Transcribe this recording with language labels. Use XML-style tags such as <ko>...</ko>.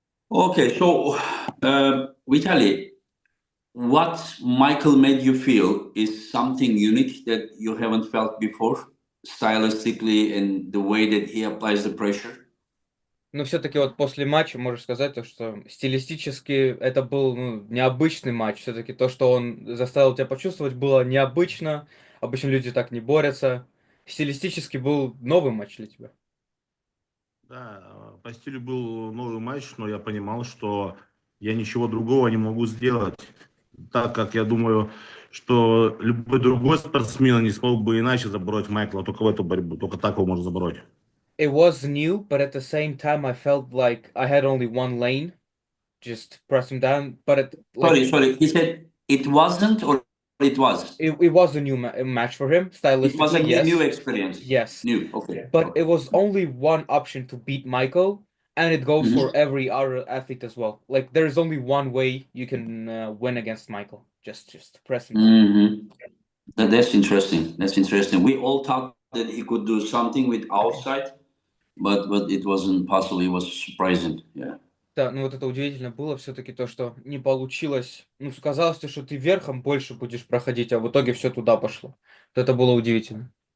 <en>Okay, so Vitaly, what Michael made you feel is something unique that you haven't felt before, stylistically, and the way that he applies the pressure.</en> <ru>Но все-таки вот после матча можешь сказать то, что стилистически это был необычный матч. Все-таки то, что он заставил тебя почувствовать, было необычно. Обычно люди так не борются. Стилистически был новый матч для тебя. Да, по стилю был новый матч, но я понимал, что я ничего другого не могу сделать, так как я думаю, что любой другой спортсмен не смог бы иначе забороть Майкла, только в эту борьбу, только так его можно забороть.</ru> <en>It was new, but at the same time I felt like I had only one lane. Just press him down. But Sorry. He said it wasn't, or it was. it was a new match for him, It was a stylistically, yes. new experience. Yes. New. Okay. But it was only one option to beat Michael, and it goes for every other athlete as well. Like there is only one way you can win against Michael. Just press him down. That's interesting. That's interesting. We all thought that he could do something with outside, but it wasn't possible. It was surprising. Yeah.</en> <ru>Да, ну вот это удивительно было все-таки то, что не получилось. Ну, казалось, что ты верхом больше будешь проходить, а в итоге все туда пошло. Вот это было удивительно.</ru>